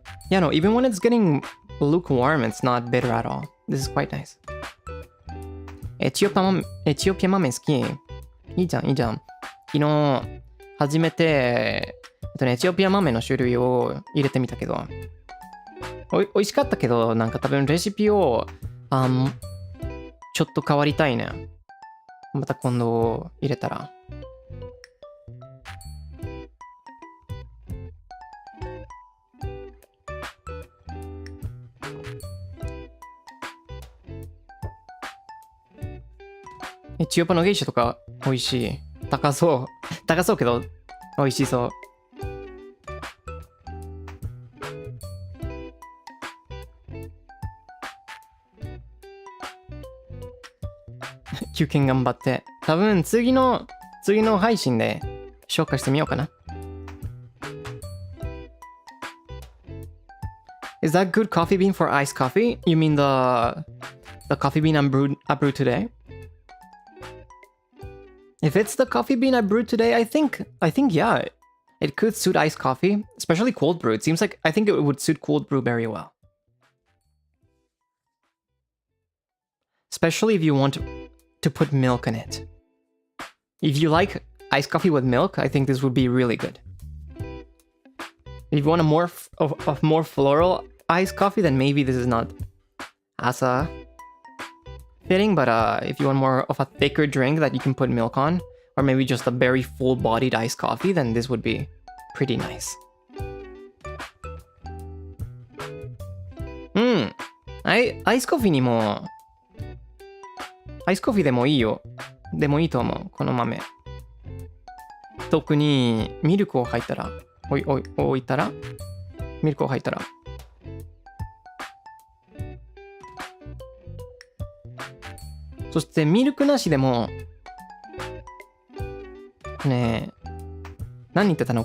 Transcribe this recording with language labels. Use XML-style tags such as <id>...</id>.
<en>Yeah, no, even when it's getting lukewarm, it's not bitter at all. This is quite nice.</en> <ja>エチオピア豆好き。いいじゃん、いいじゃん。昨日、初めて、エチオピア豆の種類を入れてみたけど、おいしかったけど、なんか多分レシピを、ちょっと変わりたいね。また今度入れたら。エチオピアのゲイシャとか美味しい。高そうけど美味しそう。休憩頑張って。多分次の配信で紹介してみようかな。</ja> <en>Is that good coffee bean for iced coffee? You mean the coffee bean I brewed today? If it's the coffee bean I brewed today, I think yeah, it could suit iced coffee, especially cold brew. It seems like I think it would suit cold brew very well. especially if you want to put milk in it. If you like iced coffee with milk, I think this would be really good. If you want a more floral iced coffee, then maybe this is not as fitting, but if you want more of a thicker drink that you can put milk on, or maybe just a very full-bodied iced coffee, then this would be pretty nice.</en> <ja>アイスコフィにもアイスコフィでもいいよ。でもいいと思う、この豆。特にミルクを入ったら置いたらミルクを入ったらそしてミルクなしでもねえ、何言ってたの？</ja>